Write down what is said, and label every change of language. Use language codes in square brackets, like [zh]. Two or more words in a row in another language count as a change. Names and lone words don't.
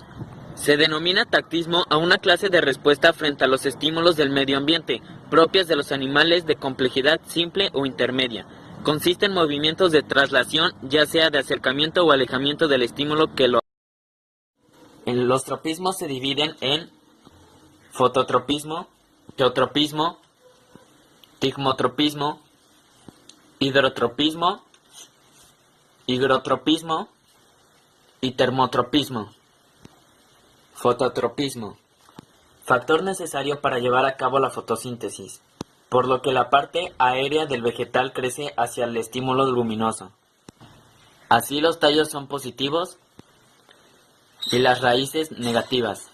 [es] Se denomina tactismo a una clase de respuesta frente a los estímulos del medio ambiente, propias de los animales de complejidad simple o intermedia. Consiste en movimientos de traslación, ya sea de acercamiento o alejamiento del estímulo que lo... Los tropismos se dividen en fototropismo, geotropismo, tigmotropismo, hidrotropismo, higrotropismo y termotropismo. Fototropismo. Factor necesario para llevar a cabo la fotosíntesis, por lo que la parte aérea del vegetal crece hacia el estímulo luminoso. Así los tallos son positivos y las raíces negativas.